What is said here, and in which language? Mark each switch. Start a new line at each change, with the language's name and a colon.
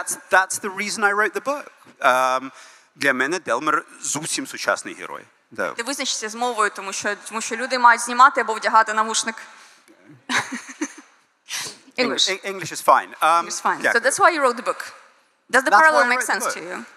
English: That's the reason I wrote the book.
Ukrainian: Для мене Делмер зовсім сучасний герой. Ти визначишся з мовою, тому що люди мають знімати або вдягати навушник.
English: English is fine. English is fine. So that's why you wrote the book. Does the parallel make sense to you?